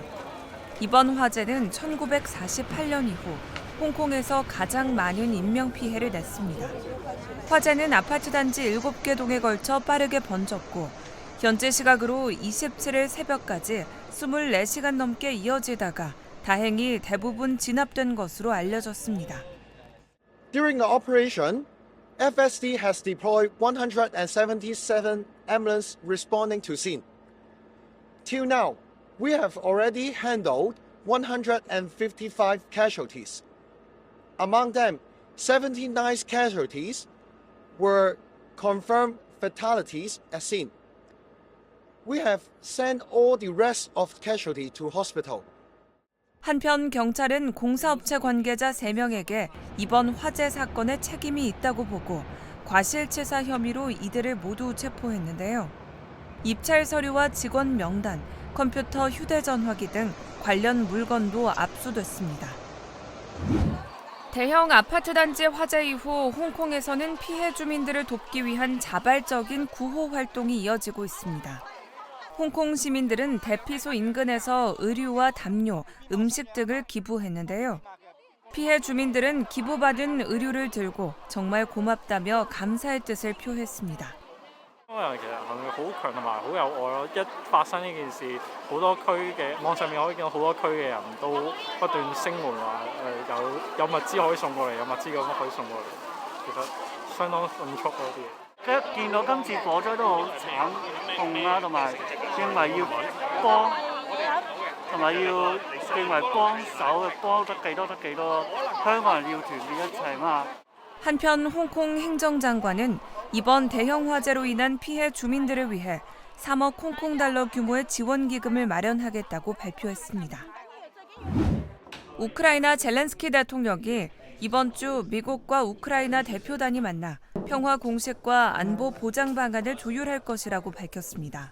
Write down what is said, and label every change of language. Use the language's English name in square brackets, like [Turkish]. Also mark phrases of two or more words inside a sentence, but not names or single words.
[Korean] 이번 화재는 1948년 이후 홍콩에서 가장 많은 인명피해를 냈습니다. 화재는 아파트 단지 7개 동에 걸쳐 빠르게 번졌고 현재 시각으로 27일 새벽까지 24시간 넘게 이어지다가 다행히 대부분 진압된 것으로 알려졌습니다. [English] During the operation, FSD has deployed 177 ambulances responding to scene. Till now, we have already handled 155 casualties. Among them, 79 casualties were confirmed fatalities at scene. We have sent all the rest of casualties to hospital. [Korean] 한편 경찰은 공사업체 관계자 3명에게 이번 화재 사건에 책임이 있다고 보고 과실치사 혐의로 이들을 모두 체포했는데요. 입찰 서류와 직원 명단, 컴퓨터, 휴대전화기 등 관련 물건도 압수됐습니다. 대형 아파트 단지 화재 이후 홍콩에서는 피해 주민들을 돕기 위한 자발적인 구호 활동이 이어지고 있습니다. 홍콩 시민들은 대피소 인근에서 의류와 담요, 음식 등을 기부했는데요. 피해 주민들은 기부받은 의류를 들고 정말 고맙다며 감사의 뜻을 표했습니다. [Cantonese] 其實係好強同埋好有愛咯！一發生呢件事，好多區嘅網上面可以見到好多區嘅人都不斷聲援話有物資可以送過嚟，有物資咁可以送過嚟，其實相當迅速嗰啲嘢。一見到今次火災都好慘痛啦，同埋認為要幫，同埋要認為幫手，幫得幾多得幾多，香港人要團結一齊嘛。 [Korean] 한편 홍콩 행정장관은 이번 대형 화재로 인한 피해 주민들을 위해 3억 홍콩달러 규모의 지원기금을 마련하겠다고 발표했습니다. 우크라이나 젤렌스키 대통령이 이번 주 미국과 우크라이나 대표단이 만나 평화 공식과 안보 보장 방안을 조율할 것이라고 밝혔습니다.